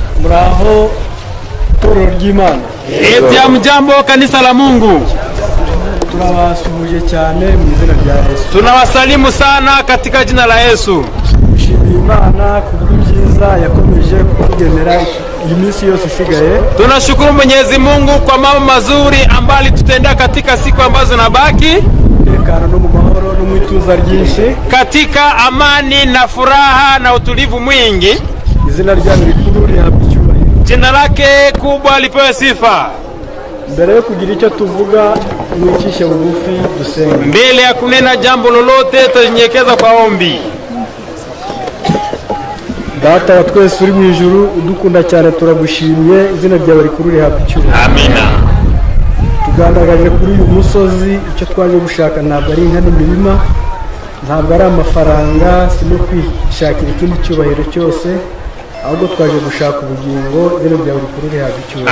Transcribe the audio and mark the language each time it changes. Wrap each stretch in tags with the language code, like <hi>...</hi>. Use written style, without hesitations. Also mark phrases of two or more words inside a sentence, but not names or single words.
<rw>Muraho toro ry'Imana.</rw> <sw>Eti mjambo kanisa la Mungu.</sw> <rw>Tunawasuhuje cyane mu izina rya Yesu.</rw> <sw>Tunawasalimu sana katika jina la Yesu.</sw> <rw>Dushimiye Imana kubw'ibyiza yakomeje kutugenera iminsi yose isigaye.</rw> <sw>Tunashukuru Mwenyezi Mungu kwa mambo mazuri ambayo tutendea katika siku ambazo nabaki.</sw> <rw>Tekano no mu mahoro no mu ituza ryinshi.</rw> <sw>Katika amani na furaha na utulivu mwingi.</sw> <rw>Izina ryawe rikuru rihabwa icyubahiro.</rw> <sw>Jina lake kubwa lipewe sifa.</sw> <rw>Mbere yo kugira icyo tuvuga mwikishe bugufi dusenge.</rw> <sw>Mbele ya kunena jambo lolote tunyenyekeza kwa ombi.</sw> <rw>Data wa twese uri mu ijuru udukunda cyane turagushimiye izina ryawe rikuru rihabwa icyubahiro. Amina. Tugandagaje kuri uyu musozi icyo twaje gushaka ntabwo ari inka n'imirima, ntabwo ari amafaranga, si no kwishakira ikindi cyubahiro cyose, ahubwo twaje gushaka ubugingo izina ryawe rikuru rihabwa icyubahiro.</rw>